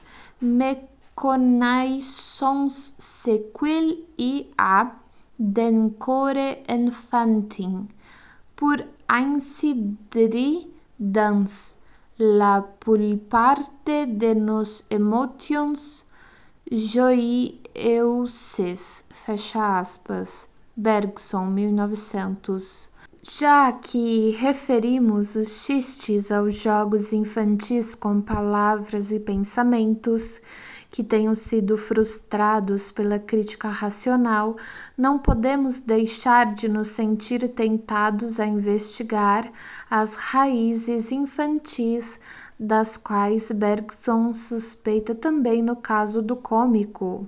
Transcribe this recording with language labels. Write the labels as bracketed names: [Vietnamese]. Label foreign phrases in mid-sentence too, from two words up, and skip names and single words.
[French] méconnaissances ce qu'il y a d'encore enfantin, pour ainsi dire, dans la plupart de nos émotions joyeuses, [Portuguese] fecha aspas, Bergson, 1900. Já que referimos os xistes aos jogos infantis com palavras e pensamentos que tenham sido frustrados pela crítica racional, não podemos deixar de nos sentir tentados a investigar as raízes infantis das quais Bergson suspeita também no caso do cômico.